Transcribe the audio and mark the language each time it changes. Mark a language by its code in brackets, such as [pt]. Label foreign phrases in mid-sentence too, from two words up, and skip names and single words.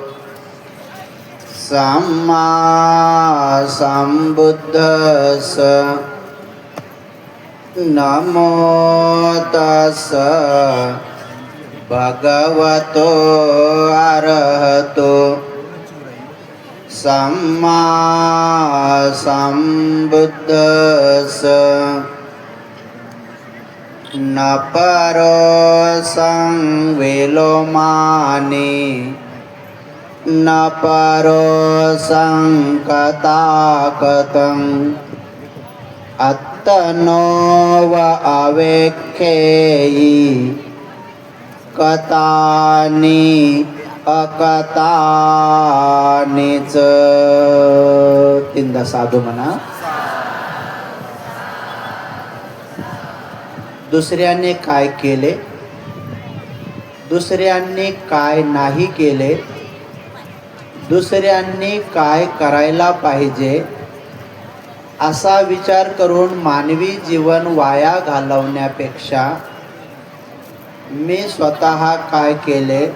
[pi] सम्मा सम्बुद्धस्स नमो तस्स भगवतो अरहतो सम्मा सम्बुद्धस्स न परो संविलोमानि न परो संकताकतं अत्तनो व अवेक्षेयि कथानि अकथानिच. [mr] तीनदा साधू म्हणा. दुसऱ्याने काय केले, दुसऱ्यांनी काय नाही केले, दुसऱ्यांनी काय करायला पाहिजे असा विचार करून मानवी जीवन वाया घालवण्यापेक्षा मी स्वतः काय केले,